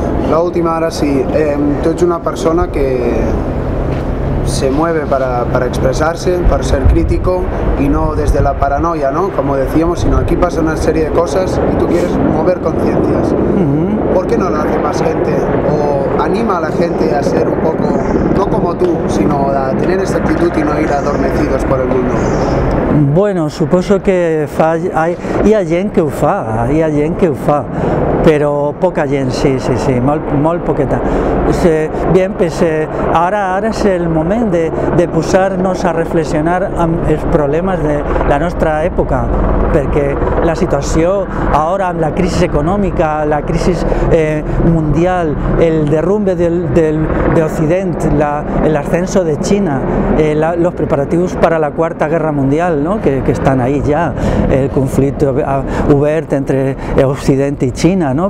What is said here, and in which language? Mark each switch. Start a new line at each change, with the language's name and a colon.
Spanish: La última, ahora sí, tú eres una persona que se mueve para expresarse, para ser crítico y no desde la paranoia, ¿no? Como decíamos, sino aquí pasa una serie de cosas y tú quieres mover conciencias. ¿Por qué no lo hace más gente? O anima a la gente a ser un poco, no como tú, sino a tener esta actitud y no ir adormecidos por el mundo.
Catalan: Bueno, suposo que hi ha gent que ho fa, però poca gent, sí, molt poqueta. Bien, pues ara és el moment de posar-nos a reflexionar amb els problemes de la nostra època, perquè la situació ara amb la crisi econòmica, la crisi mundial,
Spanish: el derrumbe de Occident, el ascenso de China, los preparativos para la Cuarta Guerra Mundial,
Catalan: ¿no?
Spanish: que están ahí ya, el conflicto
Catalan: obert entre Occident i China,
Spanish: no?